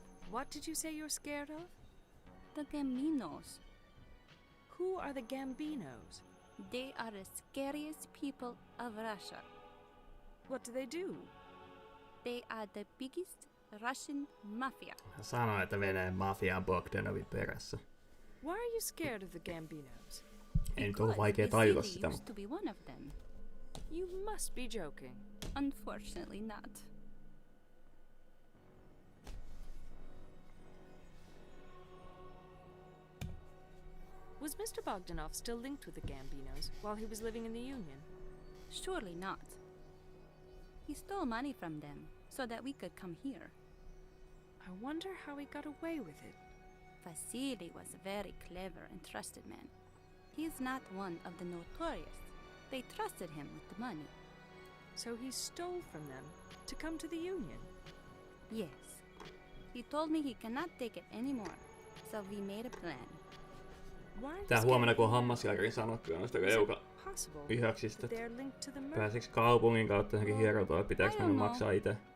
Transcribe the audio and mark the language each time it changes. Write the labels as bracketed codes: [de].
[en] What did you say you're scared of? The Gambinos. Who are the Gambinos? They are the scariest people of Russia. What do they do? They are the biggest Russian mafia. [fi] Sano, että Venäjän mafia on Bogdanovin perässä. [en] Why are you scared of the Gambinos? [fi] Ei nyt ole vaikea tajuta sitä. [en] Used to be one of them. You must be joking. Unfortunately not. Was Mr. Bogdanov still linked with the Gambinos while he was living in the Union? Surely not. He stole money from them so that we could come here. I wonder how he got away with it. Vasily was a very clever and trusted man. He is not one of the notorious. They trusted him with the money. So he stole from them to come to the Union? Yes. He told me he cannot take it anymore, so we made a plan. [fi] Tää huomenna kun on hammaslääkärin sanottu noista eukalihaksista. Pääsiks kaupungin kautta johonkin hierontaan, pitääks mennä maksaa ite?